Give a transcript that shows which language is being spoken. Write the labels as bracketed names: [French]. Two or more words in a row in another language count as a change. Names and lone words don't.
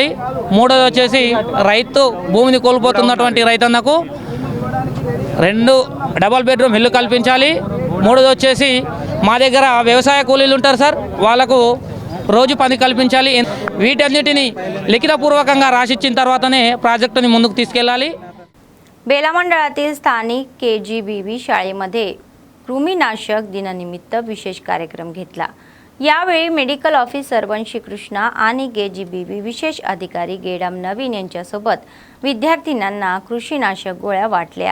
[Telugu] మూడోది వచ్చేసి రైతు భూమిని కోల్పోతున్నటువంటి రైతన్నకు 2 [English] double bedroom [Telugu] ఇల్లు కల్పించాలి। మూడోది వచ్చేసి మా దగ్గర వ్యవసాయ కూలీలు ఉంటారు సార్, వాళ్ళకు రోజు పని कल्पिंचाली। వీటన్నిటిని లిఖితపూర్వకంగా రాసిచ్చిన తర్వాతనే ప్రాజెక్టుని ముందుకు తీసుకెళ్లాలి। [Marathi] बेला मंडळातील स्थानिक KGBV शाळेमध्ये कृमीनाशक दिनानिमित्त विशेष कार्यक्रम घेतला। यावेळी [English] medical officer [Marathi] वंशी कृष्णा आणि KGBV विशेष अधिकारी गेडाम नवीन यांच्यासोबत विद्यार्थिनींना कृषीनाशक गोळ्या वाटल्या।